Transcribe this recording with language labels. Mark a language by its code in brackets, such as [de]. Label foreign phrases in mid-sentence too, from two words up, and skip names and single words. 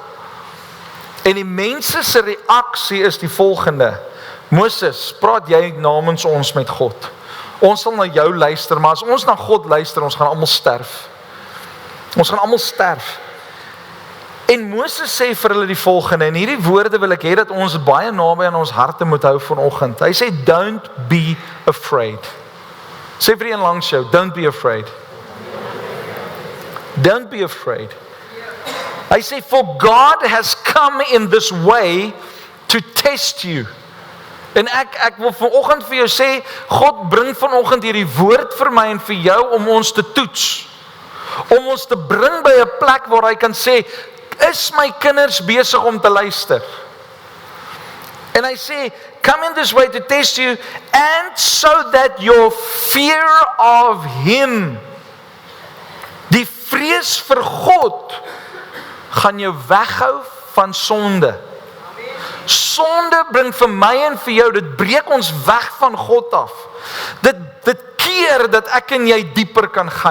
[af] En die mense se reaksie is die volgende: "Moses, praat jy namens ons met God? Ons sal na jou luister, maar as ons na God luister, ons gaan almal sterf. Ons gaan almal sterf." En Moses sê vir hulle die volgende, en hierdie woorde wil ek hê dat ons baie naby aan ons harte moet hou vanoggend. Hy sê, [en] "Don't be afraid." [af] Sê vir een langs jou, [en] "Don't be afraid." Don't be afraid. [af] Hy sê, [en] "For God has come in this way to test you." [af] En ek wil vanoggend vir jou sê, God bring vanoggend hierdie woord vir my en vir jou om ons te toets. Om ons te bring by 'n plek waar hy kan sê, "Is my kinders besig om te luister?" En hy sê, [en] "Come in this way to test you, and so that your fear of Him," [af] die vrees vir God, gaan jou weghou van sonde. Sonde bring vir my en vir jou, dit breek ons weg van God af. Dit keer dat ek en jy dieper kan gaan.